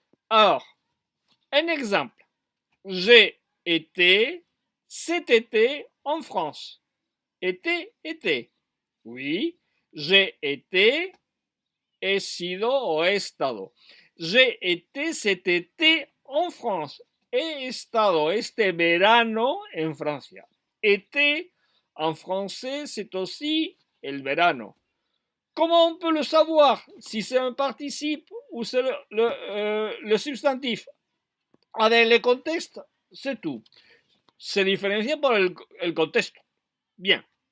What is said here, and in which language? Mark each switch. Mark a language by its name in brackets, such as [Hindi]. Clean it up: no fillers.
[French] Alors, un exemple. J'ai été cet été en France. Été. Oui, j'ai été, [Spanish] he sido o he estado. [French] J'ai été cet été en France. [Spanish] He estado este verano en Francia. [French] Été en français, c'est aussi el verano. Comment on peut le savoir si c'est un participe ou c'est le substantif? Avec le contexte, c'est tout. Se différencie par le contexte. Bien.